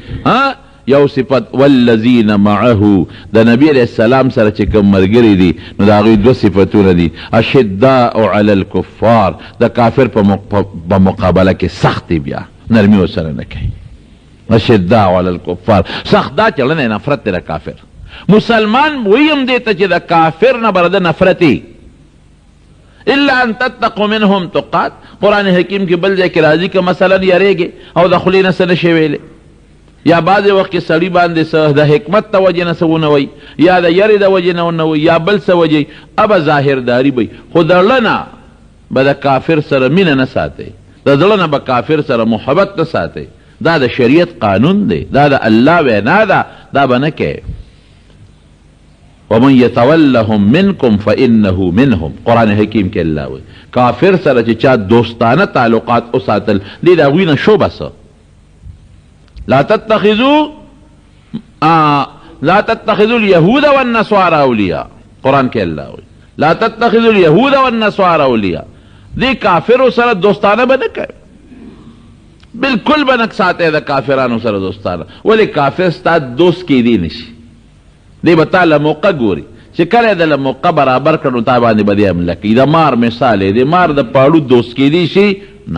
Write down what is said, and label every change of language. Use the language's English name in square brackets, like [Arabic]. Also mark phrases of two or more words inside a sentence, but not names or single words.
[Pashto] یو صفت [Arabic] والذین معه، [Pashto] د نبی [Arabic] علیہ السلام [Pashto] سره چې کوم ملګري دي نو د هغوی دوه صفتونه دي. [Arabic] اشداء علی الکفار، [Pashto] د کافر په مقابله کې سخت دی، بیا نرمی ورسره نه کوي. [Arabic] اشداء علی الکفار، [Pashto] سخت دا چلنه نفرت دی د کافر. مسلمان ویم دی ته چې د کافر نه برده نفرتی. [Arabic] الا ان تتقوا منهم تقات، [Pashto] قرآن حکیم کې بل ځای کې راځي که مثلا یریږي او د خولې نه څه نشي ویلی، یا بعضې وخت کې سړي باندې څه د حکمت د وجې نه څه ونه وی، یا د یرې د وجې نه ونه وی، یا بل څه وجې، ابه ظاهرداري به خو د زړه نه به د کافر سره مینه نه ساتئ، د زړه نه به کافر سره محبت نه ساتئ. دا د شریعت قانون دی، دا د الله وینا ده، دا به نه کوې. [Arabic] ومن یتولهم منکم فانه منهم، [Pashto] قرآن حکیم کې الله وی کافر سره چې چا دوستانه تعلقات وساتل دې د هغوی نه شو بسه. [Arabic] لا تتخذوا اليهود والنصارى اولیاء، [Pashto] قرآن کې الله وی [Arabic] لا تتخذوا اليهود والنصارى اولیاء. [Pashto] دې کافرو سره دوستانه به نه کوي، بالکل به نه ساتئ د کافرانو سره دوستانه. ولې کافر ستا دوست کیدی نشي، دی به تا له موقع ګوري چې کله د له موقع برابر کړو تا باندې به دی حمله کوي. د مار مثال دی، د مار د پاړو دوست کیدی شي نه.